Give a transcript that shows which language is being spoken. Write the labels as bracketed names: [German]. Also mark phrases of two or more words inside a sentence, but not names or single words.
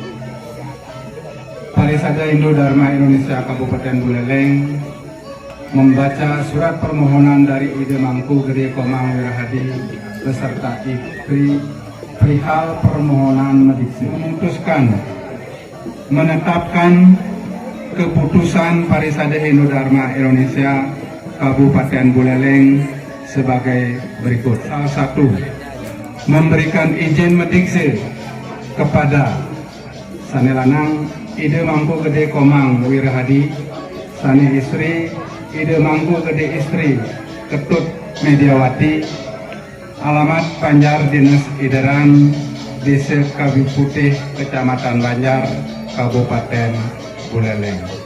[Indonesian] Parisada Hindu Dharma Indonesia Kabupaten Buleleng membaca surat permohonan dari Ide Mangku Gede Komang Wirahadi beserta istri perihal permohonan mediksi memutuskan menetapkan keputusan Parisada Hindu Dharma Indonesia Kabupaten Buleleng sebagai berikut. Salah satu, memberikan izin mediksi kepada Sane Lanang Ide Mangku Gede Komang Wirahadi, Sane istri Ide Mangku Gede istri Ketut Mediawati, alamat Banjar Dinas Ideran, Desa Kawi Putih, Kecamatan Banjar, Kabupaten Buleleng.